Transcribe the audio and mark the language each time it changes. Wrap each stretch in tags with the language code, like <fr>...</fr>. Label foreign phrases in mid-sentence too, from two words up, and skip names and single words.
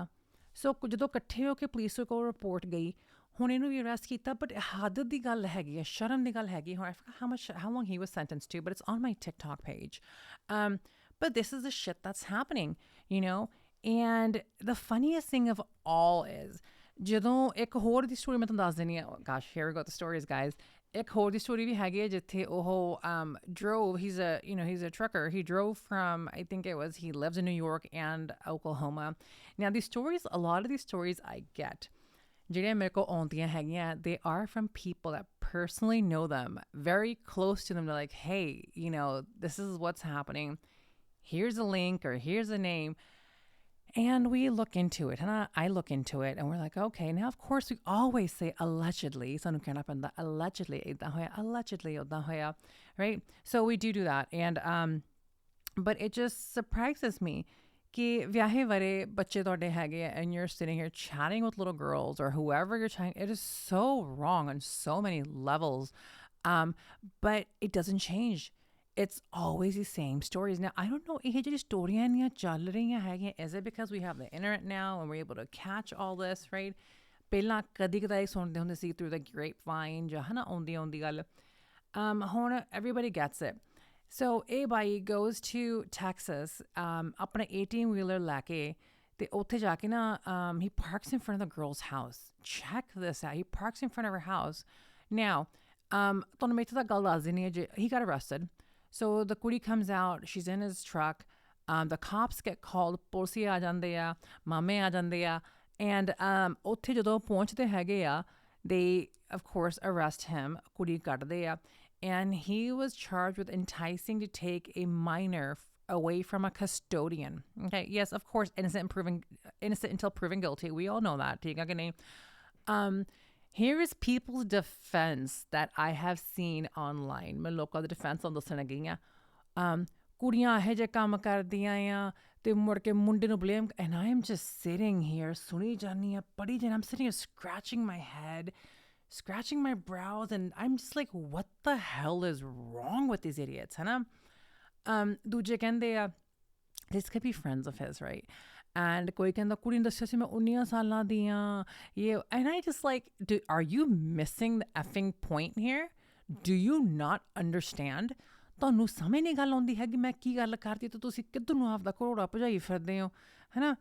<pa>ਸੋ ਜਦੋਂ ਇਕੱਠੇ ਹੋ ਕੇ ਪੁਲਿਸ ਕੋਲ ਰਿਪੋਰਟ ਗਈ, ਹੁਣ ਇਹਨੂੰ ਵੀ ਅਰੈਸਟ ਕੀਤਾ, ਬਟ ਹੱਦ ਦੀ ਗੱਲ ਹੈਗੀ ਹੈ, ਸ਼ਰਮ ਦੀ ਗੱਲ ਹੈਗੀ.</pa> <en>I forgot how long he was sentenced to, but it's on my TikTok page. But this is the shit that's happening, and the funniest thing of all is</en> <pa>ਜਦੋਂ ਇੱਕ ਹੋਰ ਦੀ ਸਟੋਰੀ ਮੈਂ ਤੁਹਾਨੂੰ ਦੱਸ ਦਿੰਦੀ ਹਾਂ.</pa> <en>Gosh, here we go with the stories, guys.</en> <pa>ਇੱਕ ਹੋਰ ਦੀ ਸਟੋਰੀ ਵੀ ਹੈਗੀ ਹੈ ਜਿੱਥੇ ਉਹ</pa> <en>drove, he's a trucker. He drove from, I think he lives in New York and Oklahoma. Now a lot of these stories I get,</en> <pa>ਜਿਹੜੀਆਂ ਮੇਰੇ ਕੋਲ ਆਉਂਦੀਆਂ ਹੈਗੀਆਂ,</pa> <en>they are from people that personally know them, very close to them. They're like, hey, this is what's happening. Here's a link or here's a name. And we look into it, and I look into it, and we're like, okay. Now, of course, we always say allegedly. Allegedly, right? So we do that, and but it just surprises me.</en> <pa>ਕਿ ਵਿਆਹੇ ਵਰ੍ਹੇ ਬੱਚੇ ਤੋੜੇ ਹੈਗੇ,</pa> <en>and you're sitting here chatting with little girls or whoever you're chatting. It is so wrong on so many levels, but it doesn't change. It's always the same stories. Now, I don't know,</en> <pa>ਇਹ ਜਿਹੜੀ ਸਟੋਰੀਆਂ ਇੰਨੀਆਂ ਚੱਲ ਰਹੀਆਂ ਹੈਗੀਆਂ,</pa> <en>is it because we have the internet now and we're able to catch all this, right?</en> <pa>ਪਹਿਲਾਂ ਕਦੀ ਕਦਾਈ ਸੁਣਦੇ ਹੁੰਦੇ ਸੀ</pa> <en>through the grapevine</en> <pa>ਜਾਂ ਹਨਾ ਆਉਂਦੀ ਗੱਲ.</pa> <en>ਹੁਣ everybody gets it. So</en> <pa>ਇਹ ਬਾਈ</pa> <en>goes to Texas,</en> <pa>ਆਪਣਾ 18-wheeler ਲੈ ਕੇ, ਤੇ ਉੱਥੇ ਜਾ ਕੇ ਨਾ</pa> <en>he parks in front of the girl's house. Check this out. He parks in front of her house. Now,</en> <pa>ਤੁਹਾਨੂੰ ਮੈਂ ਇੱਥੇ ਤਾਂ ਗੱਲ ਦੱਸ ਦਿੰਦੀ ਹਾਂ,</pa> <en>he got arrested. So the kudi comes out, she's in his truck, the cops get called,</en> <pa>ਪੁਲਿਸ ਆ ਜਾਂਦੇ ਆ, ਮਾਮੇ ਆ ਜਾਂਦੇ ਆ,</pa> <en>and</en> <pa>ਉੱਥੇ ਜਦੋਂ ਪਹੁੰਚਦੇ ਹੈਗੇ ਆ,</pa> <en>they of course arrest him,</en> <pa>ਕੁੜੀ ਕੱਢਦੇ ਆ,</pa> <en>and he was charged with enticing to take a minor away from a custodian. Okay, yes, of course, innocent until proven guilty. We all know that.</en> <hi>ठीक है कि नहीं?</hi> <en>Here is people's defense that I have seen online.</en> <hi>मैं लोगों का</hi> <pa>defense on ਦੱਸਣ ਲੱਗੀ ਆ. ਕੁੜੀਆਂ ਇਹ ਜੇ ਕੰਮ ਕਰਦੀਆਂ ਆ ਤੇ ਮੁੜ ਕੇ ਮੁੰਡੇ ਨੂੰ blame,</pa> <en>and I am just sitting here</en> <pa>ਸੁਣੀ ਜਾਨੀ ਆ ਪੜੀ ਜਾਨੀ,</pa> <en>I'm sitting here scratching my head, scratching my brows, and I'm just like, what the hell is wrong with these idiots,</en> <hi>है ना?</hi> <pa>ਦੂਜੇ ਕਹਿੰਦੇ ਆ,</pa> <en>this could be friends of his, right?</en> <pa>And ਕੋਈ ਕਹਿੰਦਾ ਕੁੜੀ ਨੂੰ ਦੱਸਿਆ ਸੀ ਮੈਂ 19 ਸਾਲਾਂ ਦੀ ਆ,</pa> <en>and I just like, are you missing the effing point here? Do you not understand?</en> <pa>ਤੁਹਾਨੂੰ ਸਮਝ ਨਹੀਂ ਗੱਲ ਆਉਂਦੀ ਹੈ ਕਿ ਮੈਂ ਕੀ ਗੱਲ ਕਰਦੀ ਤੇ ਤੁਸੀਂ ਕਿੱਧਰ ਨੂੰ ਆਪਦਾ ਘੋੜਾ ਭਜਾਈ ਫਿਰਦੇ ਹੋ, ਹੈ ਨਾ?</pa>